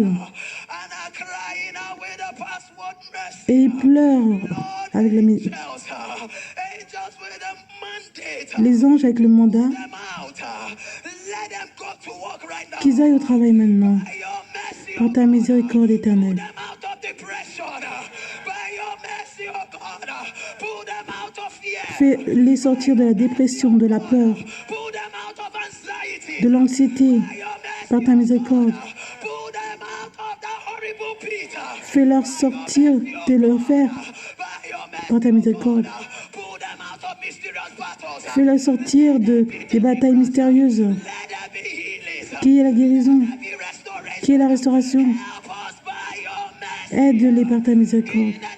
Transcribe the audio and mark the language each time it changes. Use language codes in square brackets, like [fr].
[en] And are crying out with the password mercy. [fr] et ils pleurent avec la miséricorde. [en] Angels with a mandate. [fr] Les anges avec le mandat, [en] Them out. Let them go to work right now. [fr] qu'ils aillent au travail maintenant, [en] By your mercy, [fr] par ta miséricorde éternelle. [en] pull them out of depression. By your mercy, oh God, pull them out of fear. [fr] Fais-les sortir de la dépression, de la peur, [en] Pull them out of anxiety. [fr] de l'anxiété, [en] By your mercy, [fr] par ta miséricorde. [en] pull them out of that horrible pit. [fr] Fais-leur sortir de l'enfer, [en] By your mercy, [fr] par ta miséricorde. [en] pull them out of mysterious battles. [fr] Fais-leur sortir des batailles mystérieuses. [en] Let there be healing. [fr] Qui est la guérison? [en] Be restoration. [fr] Qui est la restauration? [en] Help us by your mercy. [fr] Aide-les par ta miséricorde.